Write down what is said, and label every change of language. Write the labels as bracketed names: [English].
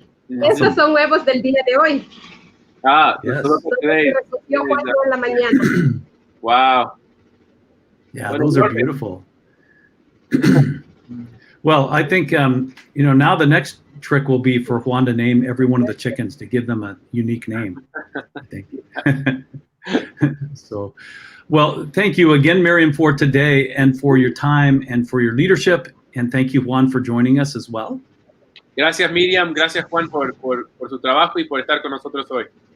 [Spanish] Estos son huevos del día de hoy. [English] Yes. [Spanish] Recogió Juan en la mañana. [English] Wow. Yeah, those are beautiful. Well, I think, now the next trick will be for Juan to name every one of the chickens, to give them a unique name, I think. So, well, thank you again, Miriam, for today and for your time and for your leadership. And thank you, Juan, for joining us as well. [Spanish] Gracias, Miriam. Gracias, Juan, por su trabajo y por estar con nosotros hoy.